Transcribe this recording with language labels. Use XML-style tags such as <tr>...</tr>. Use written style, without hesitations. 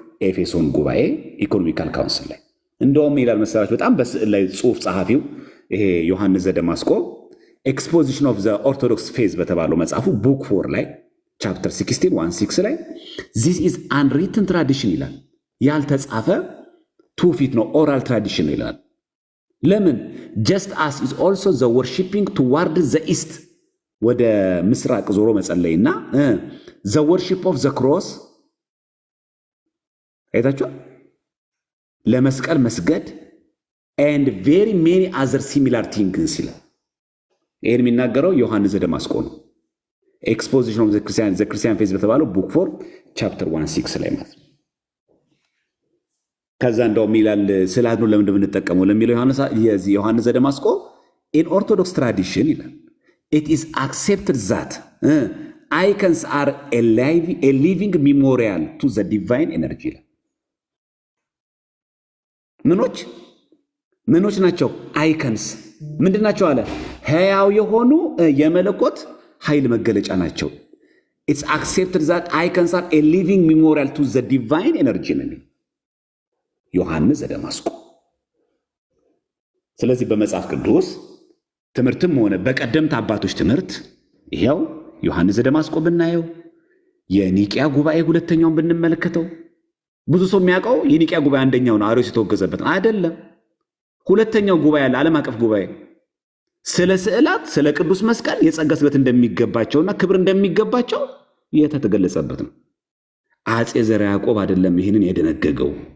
<am>ኤፌሶን ጉባኤ ኢኮኖሚካል ካውንስል ላይ። እንደውም ይላል መሰላችሁ በጣም በስዕል ላይ ጽሑፍ ጸሐፊው ይሄ ዮሐንስ ዘደማስቆ ኤክስፖዚሽን ኦፍ ዘ ኦርቶዶክስ ፌዝ በተባለው መጽሐፉ ቡክ 4 ላይ ቻፕተር 16 ላይ ዚስ ኢዝ አንሪትን ትራዲሽን ይላል። ያልተጻፈ ትውፊት ነው፣ ኦራል ትራዲሽን ነው ይላል። ለምን</am> <en>just as is also the worshiping toward the east</en> <am>ወደ ምስራቅ ዞሮ መጸለይና</am> <en>the worship of the cross</en> <am>አይታችሁ ለመስቀል መስገድ</am> <en>and very many other similar things</en> <am>ይላል። ይሄን የሚናገረው ዮሐንስ ዘደማስቆ ነው።</am> <en>exposition of the Christian faith</en> <am>በተባለው</am> <en>book 4 chapter 16</en> <am>ላይ ማለት ነው። ከዛ እንደውም ይላል ስላድኑ ለምን እንደምንጠቀመው ለሚለው ዮሐንስ ዘደማስቆ</am> <en>in orthodox tradition</en> <am>ይላል</am> <en>it is accepted that icons are a living memorial to the divine energy</en> <am>ይላል። ምኖች ናቸው? አይከንስ ምንድን ናቸው አለ? ሕያው የሆኑ የመለኮት ኃይል መገለጫ ናቸው።</am> <en>it's accepted that icons are a living memorial to the divine energy</en> <am>ነው ዮሐንስ ዘደማስቆ። ስለዚህ በመጽሐፍ ቅዱስ ትምህርትም ሆነ በቀደምት አባቶች ትምህርት ይሄው ዮሐንስ ዘደማስቆ ብናየው የኒቂያ ጉባኤ ሁለተኛውን ብንመለከተው ብዙ ሰው የሚያውቀው የኒቂያ ጉባኤ አንደኛው ነው፣ አርዮስ የተወገዘበት አይደለም። ሁለተኛው ጉባኤ ያለ ዓለም አቀፍ ጉባኤ ስለ ስዕላት፣ ስለ ቅዱስ መስቀል የጸጋ ስበት እንደሚገባቸውና ክብር እንደሚገባቸው የተገለጸበት ነው። አጼ ዘርዓ ያዕቆብ አይደለም ይህንን የደነገገው፣</am>